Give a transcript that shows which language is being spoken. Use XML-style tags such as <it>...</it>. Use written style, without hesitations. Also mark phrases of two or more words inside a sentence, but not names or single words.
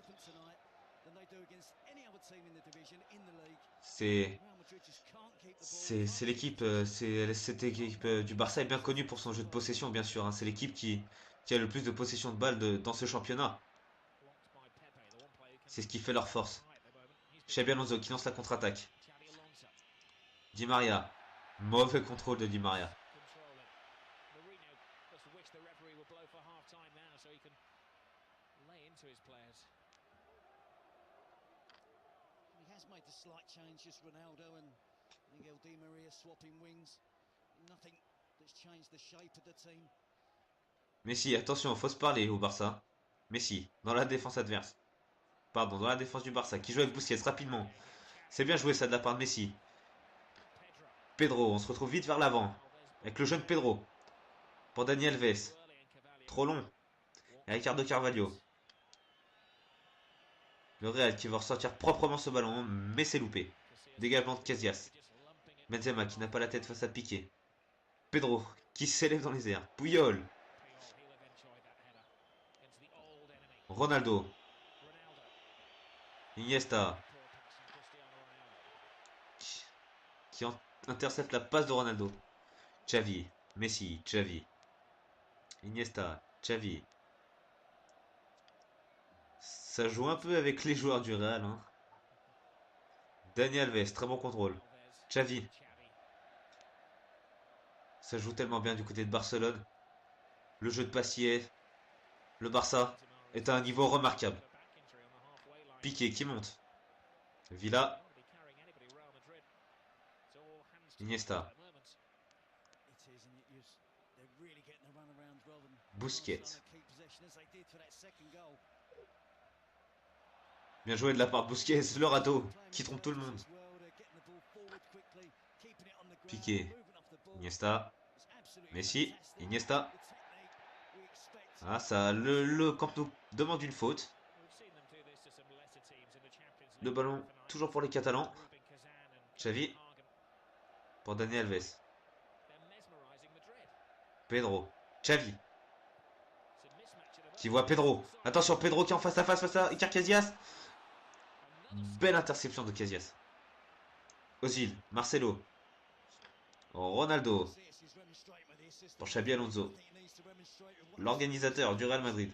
<fr>C'est c'est l'équipe, cette équipe du Barça est bien connue pour son jeu de possession, bien sûr, hein. C'est l'équipe qui a le plus de possession de balles dans ce championnat. C'est ce qui fait leur force. Xabi Alonso qui lance la contre-attaque. Di Maria. Mauvais contrôle de Di Maria.</fr> <en>He has made a slight change, just Ronaldo and Miguel Di Maria swapping wings. Nothing that's changed the shape of the team.</en> <fr>Messi, attention, faut se parler au Barça. Messi, dans la défense adverse. Pardon, dans la défense du Barça, qui joue avec Busquets rapidement. C'est bien joué ça de la part de Messi. Pedro, on se retrouve vite vers l'avant. Avec le jeune Pedro. Pour Dani Alves. Trop long. Et Ricardo Carvalho. Le Real qui va ressortir proprement ce ballon, mais c'est loupé. Dégagement de Casillas. Benzema qui n'a pas la tête face à Piqué. Pedro qui s'élève dans les airs. Puyol. Ronaldo. Iniesta. Qui intercepte la passe de Ronaldo. Xavi. Messi. Xavi. Iniesta. Xavi. Ça joue un peu avec les joueurs du Real. Hein. Dani Alves, très bon contrôle. Xavi. Ça joue tellement bien du côté de Barcelone. Le jeu de Passier. Le Barça est à un niveau remarquable. Piqué qui monte. Villa. Iniesta. Busquets. Bien joué de la part de Busquets, le râteau qui trompe tout le monde. Piqué. Iniesta. Messi. Iniesta. Ah, ça, le Camp Nou demande une faute. Le ballon, toujours pour les Catalans. Xavi. Pour Dani Alves. Pedro. Xavi. Qui voit Pedro. Attention, Pedro qui est en face à Iker Casillas. Belle interception de Casillas. Ozil. Marcelo. Ronaldo. Pour Xabi Alonso. L'organisateur du Real Madrid.</fr>